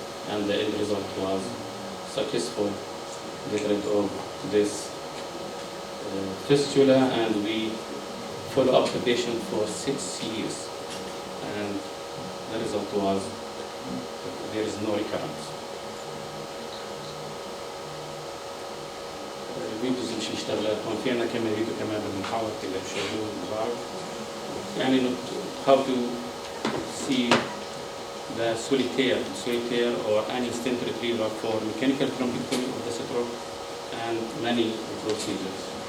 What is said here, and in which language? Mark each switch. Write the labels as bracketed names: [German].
[English] And the end result was successful, get rid of this fistula, and we follow up the patient for 6 years. And the result was there is no recurrence. [Arabic] الفيديوز مش اشتغلت، هون في عنا كمان فيديو كمان بنحاول كده بشغلوه بعض. [English] يعني how to see the solitaire or any stent retriever for mechanical thrombectomy of the stroke and many procedures.